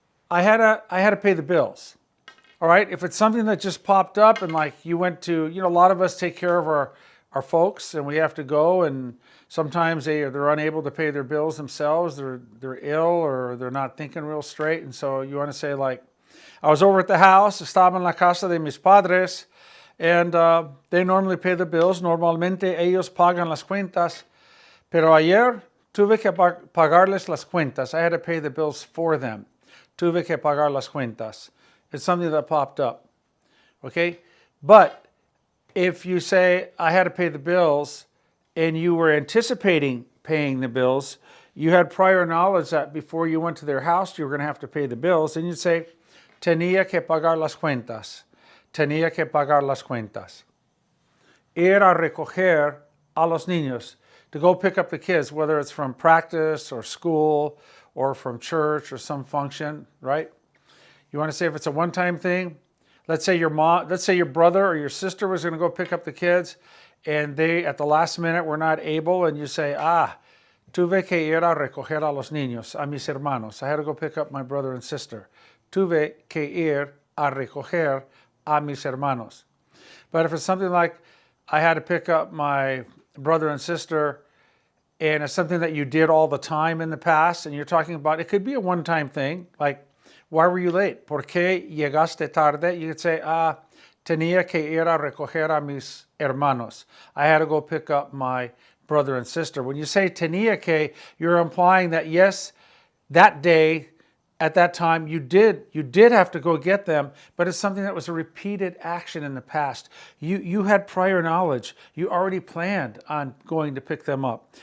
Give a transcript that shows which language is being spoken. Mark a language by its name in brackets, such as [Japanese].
[English] I had to pay the bills. All right, if it's something that just popped up and like you went to, a lot of us take care of our folks and we have to go, and sometimes they're unable to pay their bills themselves. They're ill or they're not thinking real straight, and so you want to say like, I was over at the house, [Spanish] estaba en la casa de mis padres, [English] and they normally pay the bills. [Spanish] Normalmente ellos pagan las cuentas, pero ayer tuve que pagarles las cuentas. [English] I had to pay the bills for them. [Spanish] Tuve que pagar las cuentas. [English] It's something that popped up, okay? But if you say, I had to pay the bills, and you were anticipating paying the bills, you had prior knowledge that before you went to their house, you were going to have to pay the bills, and you'd say, [Spanish] tenía que pagar las cuentas. Tenía que pagar las cuentas. Ir a recoger a los niños. [English] To go pick up the kids, whether it's from practice or school or from church or some function, right? You want to say if it's a one-time thing, let's say your brother or your sister was going to go pick up the kids and they, at the last minute, were not able, and you say, [Spanish] tuve que ir a recoger a los niños, a mis hermanos. [English] I had to go pick up my brother and sister. [Spanish] Tuve que ir a recoger a mis hermanos. [English] But if it's something like I had to pick up my brother and sister, and it's something that you did all the time in the past, and you're talking about, it could be a one-time thing, like Why were you late? [Spanish] ¿Por qué llegaste tarde? [English] You could say, [Spanish] tenía que ir a recoger a mis hermanos. [English] I had to go pick up my brother and sister. When you say [Spanish] tenía que, [English] you're implying that yes, that day, at that time, you did have to go get them, but it's something that was a repeated action in the past. You had prior knowledge. You already planned on going to pick them up.